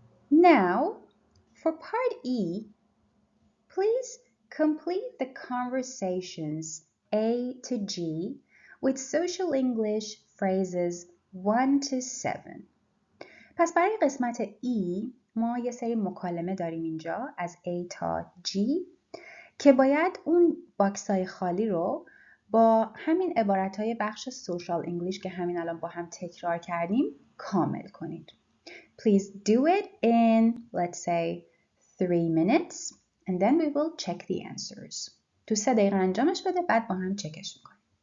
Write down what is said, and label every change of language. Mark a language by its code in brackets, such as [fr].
[en] Now, for part E, please complete the conversations A to G with social English phrases 1 to 7. [fa] پس برای قسمت E ما یه سری مکالمه داریم اینجا از A تا G که باید اون باکس های خالی رو با همین عبارت های بخش سوشال انگلیش که همین الان با هم تکرار کردیم کامل کنید. [en] Please do it in, let's say, 3 minutes and then we will check the answers. [fa] تو 3 دقیقه انجامش بده بعد با هم چکش میکنیم.